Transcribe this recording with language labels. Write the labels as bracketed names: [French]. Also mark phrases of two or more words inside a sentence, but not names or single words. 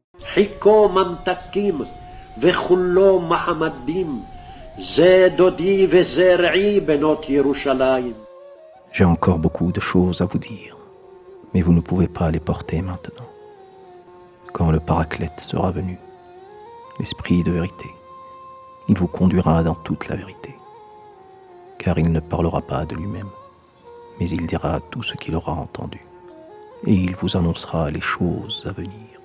[Hebrew] חיכו ממתקים וכולו מחמדים, זה דודי וזה רעי בנות ירושלים. [French] J'ai encore beaucoup de choses à vous dire, mais vous ne pouvez pas les porter maintenant. Quand le Paraclète sera venu, l'Esprit de vérité, il vous conduira dans toute la vérité, car il ne parlera pas de lui-même, mais il dira tout ce qu'il aura entendu, et il vous annoncera les choses à venir.